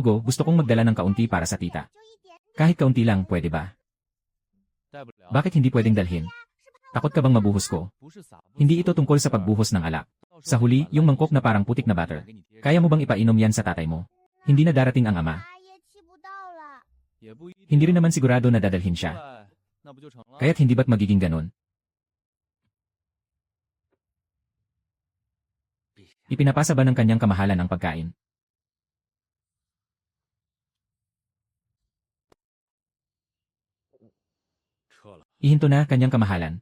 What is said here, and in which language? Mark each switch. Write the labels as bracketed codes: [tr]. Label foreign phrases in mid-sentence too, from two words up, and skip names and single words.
[tl] Gogo, gusto kong magdala ng kaunti para sa tita. [zh] 就一点， [tl] Kahit kaunti lang, pwede ba? [zh] 带不了， [tl] Bakit hindi pwedeng dalhin? Takot ka bang mabuhos ko? [zh] 不是撒， [tl] Hindi ito tungkol sa pagbuhos ng alak. Sa huli, yung mangkok na parang putik na butter. Kaya mo bang ipainom yan sa tatay mo? Hindi na darating ang ama. [zh] 他也吃不到了。也不一定 [tl] Hindi rin naman sigurado na dadalhin siya. [zh] 对那不就成了？ [tl] Kaya't hindi ba't magiging ganon? Ipinapasa ba ng kanyang kamahalan ang pagkain? Ihinto na kanyang kamahalan.